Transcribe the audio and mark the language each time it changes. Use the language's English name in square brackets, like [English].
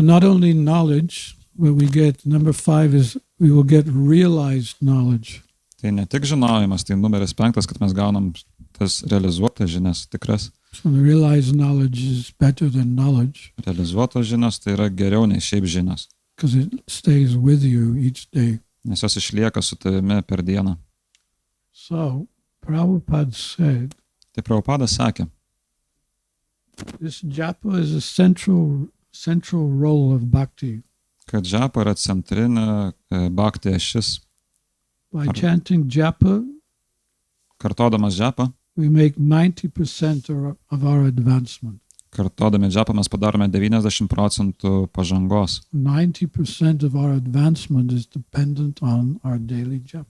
[English] So not only knowledge, what we get, number 5 is we will get realized knowledge. [Lithuanian] Tai ne tik žinojimas, tai numeris 5, kad mes gaunam tas realizuotas žinias, tikras. [English] So the realized knowledge is better than knowledge. [Lithuanian] Realizuotos žinios tai yra geriau nei šiaip žinios. [English] Because it stays with you each day. [Lithuanian] Nes jos išlieka su tavimi per dieną. [English] So, Prabhupada said, [Lithuanian] Tai Prabhupadas sakė, [English] this japa is a central role of bhakti. [Lithuanian] kad džapa yra centrinė bhakti ašis. [English] By chanting japa, [Lithuanian] Kartodamas džapą, [English] we make 90% of our advancement. [Lithuanian] kartodami džapą mes padarome 90% pažangos. [English] 90% of our advancement is dependent on our daily japa.